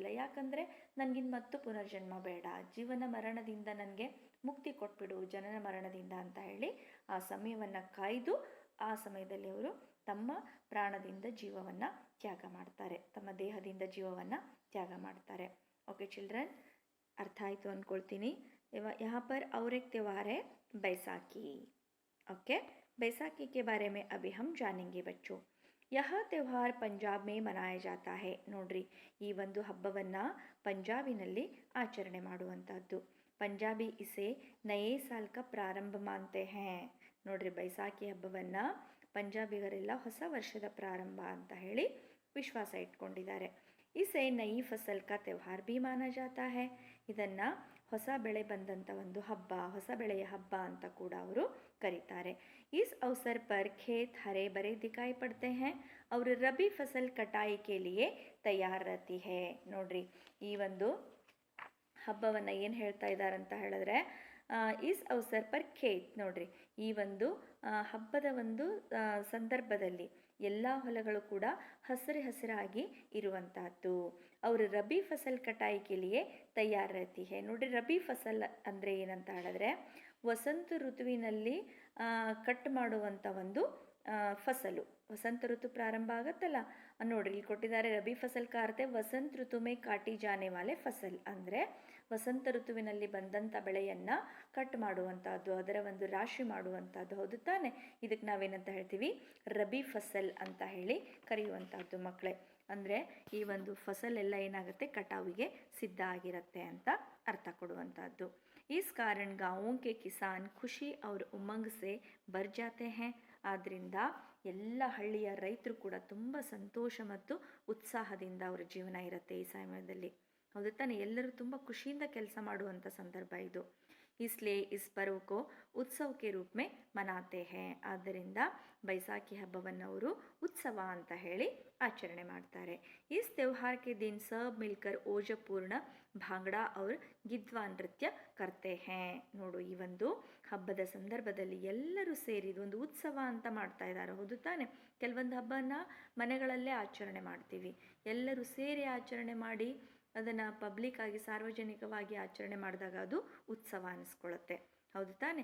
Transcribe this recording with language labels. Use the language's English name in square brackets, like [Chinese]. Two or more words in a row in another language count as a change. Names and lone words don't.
[Kannada] ಯಾಕಂದರೆ ನನಗಿನ್ ಮತ್ತು ಪುನರ್ಜನ್ಮ ಬೇಡ, ಜೀವನ ಮರಣದಿಂದ ನನಗೆ ಮುಕ್ತಿ ಕೊಟ್ಬಿಡು, ಜನನ ಮರಣದಿಂದ ಅಂತ ಹೇಳಿ ಆ ಸಮಯವನ್ನು ಕಾಯ್ದು ಆ ಸಮಯದಲ್ಲಿ ಅವರು ತಮ್ಮ ಪ್ರಾಣದಿಂದ ಜೀವವನ್ನು ತ್ಯಾಗ ಮಾಡ್ತಾರೆ, ತಮ್ಮ ದೇಹದಿಂದ ಜೀವವನ್ನು ತ್ಯಾಗ ಮಾಡ್ತಾರೆ. [English] okay children, [Kannada] ಅರ್ಥ ಆಯಿತು ಅಂದ್ಕೊಳ್ತೀನಿ. [Hindi] यहाँ पर और एक त्यौहार है बैसाखी. ओके, बैसाखी के बारे में अभी हम जानेंगे बच्चों. यह त्यौहार पंजाब में मनाया जाता है. [Kannada] ನೋಡ್ರಿ, ಈ ಒಂದು ಹಬ್ಬವನ್ನು ಪಂಜಾಬಿನಲ್ಲಿ ಆಚರಣೆ ಮಾಡುವಂಥದ್ದು. [Hindi] पंजाबी इसे नये साल का प्रारंभ मानते है. [Kannada] ನೋಡ್ರಿ, ಬೈಸಾಖಿ ಹಬ್ಬವನ್ನು ಪಂಜಾಬಿಗರೆಲ್ಲ ಹೊಸ ವರ್ಷದ ಪ್ರಾರಂಭ ಅಂತ ಹೇಳಿ ವಿಶ್ವಾಸ ಇಟ್ಕೊಂಡಿದ್ದಾರೆ. [Hindi] इसे नई फसल का त्योहार भी माना जाता है. [Kannada] ಇದನ್ನು ಹೊಸ ಬೆಳೆ ಬಂದಂಥ ಒಂದು ಹಬ್ಬ, ಹೊಸ ಬೆಳೆಯ ಹಬ್ಬ ಅಂತ ಕೂಡ ಅವರು ಕರೀತಾರೆ. [Hindi] इस अवसर पर खेत हरे भरे दिखाई पड़ते हैं और रबी फसल कटाई के लिए तैयार रहती है. [Kannada] ನೋಡ್ರಿ, ಈ ಒಂದು ಹಬ್ಬವನ್ನು ಏನು ಹೇಳ್ತಾ ಇದ್ದಾರಂತ ಹೇಳಿದ್ರೆ, [Hindi] इस अवसर पर खेत. [Kannada] ನೋಡ್ರಿ, ಈ ಒಂದು ಹಬ್ಬದ ಒಂದು ಸಂದರ್ಭದಲ್ಲಿ ಎಲ್ಲ ಹೊಲಗಳು ಕೂಡ ಹಸಿರಾಗಿ ಇರುವಂತಹದ್ದು. [Hindi] ಅವರು रबी फसल कटाई के लिए तैयार रहती है. [Kannada] ನೋಡ್ರಿ, [Hindi] रबी फसल [Kannada] ಅಂದರೆ ಏನಂತ ಹೇಳಿದ್ರೆ ವಸಂತ ಋತುವಿನಲ್ಲಿ ಕಟ್ ಮಾಡುವಂಥ ಒಂದು ಫಸಲು. ವಸಂತ ಋತು ಪ್ರಾರಂಭ ಆಗುತ್ತಲ್ಲ, ನೋಡ್ರಿ ಇಲ್ಲಿ ಕೊಟ್ಟಿದ್ದಾರೆ, [Hindi] रबी फसल का अर्थ वसंत ऋतु में काटी जाने वाले फसल. [Kannada] ಅಂದರೆ ವಸಂತ ಋತುವಿನಲ್ಲಿ ಬಂದಂಥ ಬೆಳೆಯನ್ನು ಕಟ್ ಮಾಡುವಂಥದ್ದು, ಅದರ ಒಂದು ರಾಶಿ ಮಾಡುವಂಥದ್ದು, ಹೌದು ತಾನೆ? ಇದಕ್ಕೆ ನಾವೇನಂತ ಹೇಳ್ತೀವಿ? [Hindi] रबी फसल [Kannada] ಅಂತ ಹೇಳಿ ಕರೆಯುವಂಥದ್ದು ಮಕ್ಕಳೇ. ಅಂದರೆ ಈ ಒಂದು ಫಸಲೆಲ್ಲ ಏನಾಗುತ್ತೆ, ಕಟಾವಿಗೆ ಸಿದ್ಧ ಆಗಿರುತ್ತೆ ಅಂತ ಅರ್ಥ ಕೊಡುವಂಥದ್ದು. [Hindi] इस कारण गाँवों के किसान खुशी और उमंग से भर जाते हैं. [Kannada] ಆದ್ದರಿಂದ ಎಲ್ಲ ಹಳ್ಳಿಯ ರೈತರು ಕೂಡ ತುಂಬ ಸಂತೋಷ ಮತ್ತು ಉತ್ಸಾಹದಿಂದ ಅವರ ಜೀವನ ಇರುತ್ತೆ ಈ ಸಮಯದಲ್ಲಿ, ಹೌದು ತಾನೆ? ಎಲ್ಲರೂ ತುಂಬ ಖುಷಿಯಿಂದ ಕೆಲಸ ಮಾಡುವಂಥ ಸಂದರ್ಭ ಇದು. [Hindi] इसलिए इस पर्व को उत्सव के रूप में मनाते हैं. [Kannada] ಆದ್ದರಿಂದ ಬೈಸಾಖಿ ಹಬ್ಬವನ್ನು ಅವರು ಉತ್ಸವ ಅಂತ ಹೇಳಿ ಆಚರಣೆ ಮಾಡ್ತಾರೆ. [Hindi] इस त्योहार के दिन सब मिलकर ओजपूर्ण भांगड़ा और गिद्वा नृत्य करते हैं. [Kannada] ನೋಡು, ಈ ಒಂದು ಹಬ್ಬದ ಸಂದರ್ಭದಲ್ಲಿ ಎಲ್ಲರೂ ಸೇರಿ ಒಂದು ಉತ್ಸವ ಅಂತ ಮಾಡ್ತಾ ಇದ್ದಾರೆ, ಹೌದು ತಾನೆ? ಕೆಲವೊಂದು ಹಬ್ಬನ ಮನೆಗಳಲ್ಲೇ ಆಚರಣೆ ಮಾಡ್ತೀವಿ, ಎಲ್ಲರೂ ಸೇರಿ ಆಚರಣೆ ಮಾಡಿ ಅದನ್ನು ಪಬ್ಲಿಕ್ಕಾಗಿ ಸಾರ್ವಜನಿಕವಾಗಿ ಆಚರಣೆ ಮಾಡಿದಾಗ ಅದು ಉತ್ಸವ ಅನ್ನಿಸ್ಕೊಳ್ಳುತ್ತೆ, ಹೌದು ತಾನೆ?